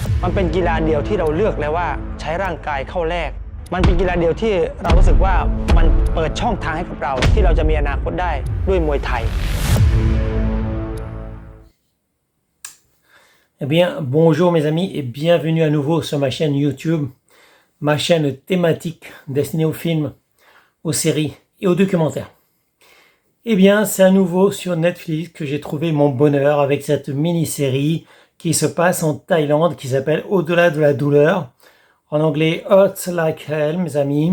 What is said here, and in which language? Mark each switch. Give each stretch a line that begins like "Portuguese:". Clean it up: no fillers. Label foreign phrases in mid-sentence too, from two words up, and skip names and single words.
Thai: มันเป็นกีฬาเดียวที่เราเลือกแล้วว่าใช้ร่างกายเข้าแลกมันเป็นกีฬาเดียวที่เรารู้สึกว่ามันเปิดช่องทางให้กับเราที่เราจะมีอนาคตได้ด้วยมวยไทย
French: Eh bien, bonjour mes amis et bienvenue à nouveau sur ma chaîne YouTube, ma chaîne thématique destinée aux films, aux séries et aux documentaires. Eh bien, c'est à nouveau sur Netflix que j'ai trouvé mon bonheur avec cette mini-série qui se passe en Thaïlande qui s'appelle Au-delà de la douleur, en anglais Hurts Like Hell mes amis.